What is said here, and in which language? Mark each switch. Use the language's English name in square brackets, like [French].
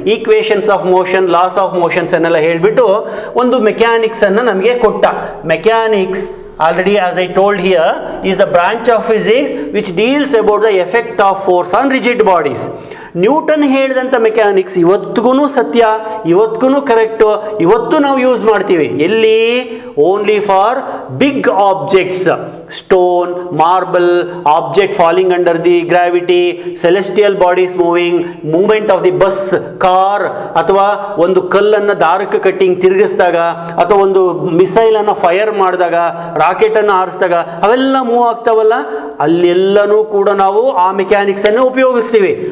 [English] equations of motion, laws of motions [Kannada] ಅನ್ನೆಲ್ಲ ಹೇಳಿಬಿಟ್ಟು ಒಂದು ಮೆಕ್ಯಾನಿಕ್ಸನ್ನು ನಮಗೆ ಕೊಟ್ಟ. [English] Mechanics already, as I told here, is the branch of physics which deals about the effect of force on rigid bodies. [Kannada] Newton ಹೇಳಿದಂಥ mechanics ಇವತ್ತಿಗೂ ಸತ್ಯ, ಇವತ್ತಿಗೂ correct, ಇವತ್ತು ನಾವು ಯೂಸ್ ಮಾಡ್ತೀವಿ. ಎಲ್ಲಿ? [English] only for big objects, stone, marble, object falling under the gravity, celestial bodies moving, movement of the bus, car, [Kannada] ಅಥವಾ ಒಂದು ಕಲ್ಲನ್ನು ದಾರಕ್ಕೆ ಕಟ್ಟಿಂಗ್ ತಿರುಗಿಸಿದಾಗ, ಅಥವಾ ಒಂದು ಮಿಸೈಲನ್ನು ಫೈರ್ ಮಾಡಿದಾಗ, ರಾಕೆಟನ್ನು ಹಾರಿಸಿದಾಗ ಅವೆಲ್ಲ ಮೂವ್ ಆಗ್ತಾವಲ್ಲ, ಅಲ್ಲೆಲ್ಲನೂ ಕೂಡ ನಾವು ಆ ಮೆಕ್ಯಾನಿಕ್ಸನ್ನು ಉಪಯೋಗಿಸ್ತೀವಿ.